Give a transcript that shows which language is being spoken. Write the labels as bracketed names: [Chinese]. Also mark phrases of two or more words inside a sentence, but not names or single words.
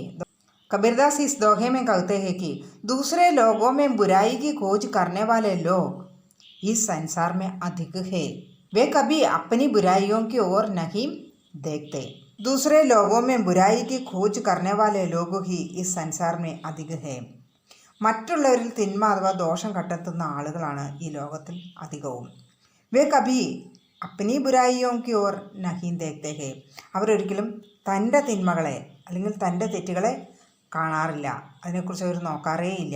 [Hindi] कबीरदास इस दोहे में कहते हैं कि दूसरे लोगों में बुराई की खोज करने वाले लोग इस संसार में अधिक है। वे कभी अपनी बुराइयों की ओर नहीं देखते। दूसरे लोगों में बुराई की खोज करने वाले लोग ही इस संसार में अधिक है. [Malayalam] മറ്റുള്ളവരിൽ തിന്മ അഥവാ ദോഷം കണ്ടെത്തുന്ന ആളുകളാണ് ഈ ലോകത്തിൽ അധികവും. [Hindi] वे कभी अपनी बुराइयों की ओर नहीं देखते हैं. [Malayalam] അവരൊരിക്കലും തൻ്റെ തിന്മകളെ അല്ലെങ്കിൽ തൻ്റെ തെറ്റുകളെ കാണാറില്ല, അതിനെക്കുറിച്ച് അവർ നോക്കാറേ ഇല്ല.